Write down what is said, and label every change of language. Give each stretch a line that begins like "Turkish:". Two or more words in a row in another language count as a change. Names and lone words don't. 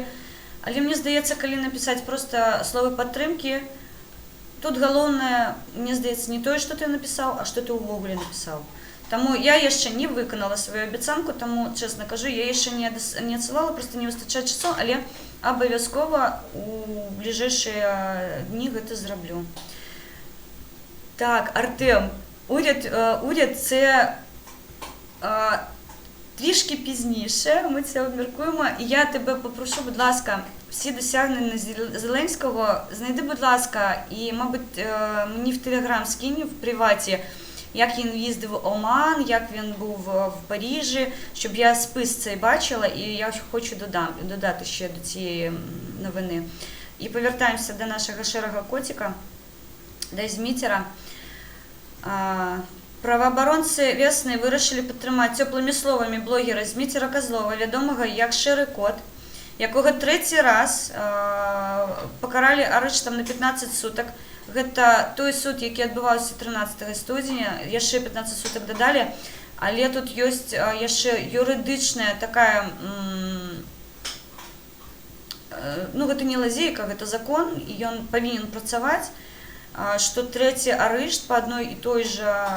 Belarusian: Але мне здаецца, калі напісаць проста словы падтрымкі, тут галоўнае, мне здаецца, не тое, што ты напісаў, а што ты ўвогуле напісаў. Таму я яшчэ не выканала сваю абяцанку, таму, чэсна кажу, я яшчэ не адсылала, проста не выстачае часу, але абавязкова у бліжэйшыя дні гэта зраблю.
Ukrainian: Так, Артем, уряд це трішки пізніше, ми це обміркуємо. І я тебе попрошу, будь ласка, всі досягнення Зеленського знайди, будь ласка, і, мабуть, мені в Телеграм скинь в приваті, як він їздив в Оман, як він був в Парижі, щоб я спис цей бачила, і я хочу додати ще до цієї новини. І повертаємося до нашого шерого котика, до Змітера.
Belarusian: Праваабаронцы весны вырашылі падтрымаць цёплымі словамі блогера Змітера Козлова, вядомага як Шэры кот, якога трэці раз пакаралі арыштам на 15 сутак. Гэта той суд, які адбываўся 13 студзеня, яшчэ 15 сутак дадалі, але тут ёсць яшчэ юрыдычная такая, гэта не лазейка, гэта закон, і ён павінен працаваць, што трэці арышт па адной і той жа,